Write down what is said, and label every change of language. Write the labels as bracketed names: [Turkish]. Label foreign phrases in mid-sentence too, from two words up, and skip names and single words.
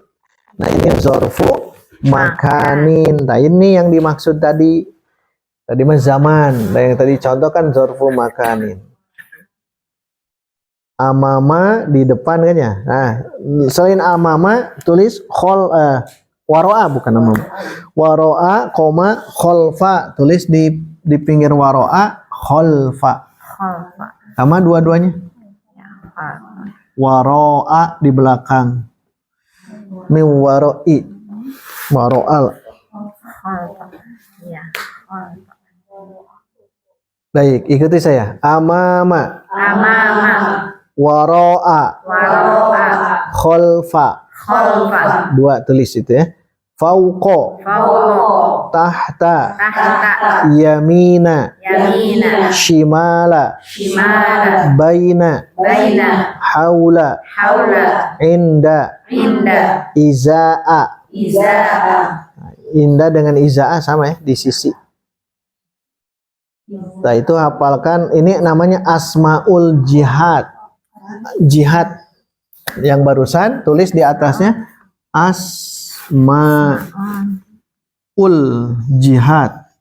[Indonesian] Nah ini [Arabic] ظرف مكان. [Indonesian] Nah ini yang dimaksud tadi. Tadi mah zaman. Nah yang tadi contoh kan [Arabic] ظرف مكان. [Indonesian] Amama di depan kan ya. Nah selain amama tulis waro'a, bukan amama. Waro'a, koma kholfa, tulis di pinggir [Arabic] وراء خلف. [Indonesian] Sama dua-duanya. Waro'a di belakang. [Arabic] من وراء وراء. [Indonesian] Baik, ikuti saya. Amama. Amama. Waro'a. Waro'a. Kholfa. Kholfa. Dua tulis itu ya. Fauqo. Fauqo. Tahta. Tahta. Yamina. Yamina. Shimala. Shimala. Baina. Baina. Haula. Haula. Inda. Inda. Iza'a. Iza'a. Inda dengan iza'a sama ya di sisi. Nah itu hafalkan, ini namanya [Arabic] أسماء الجهات. [Indonesian] Jihad yang barusan tulis di atasnya [Arabic] أسماء الجهات.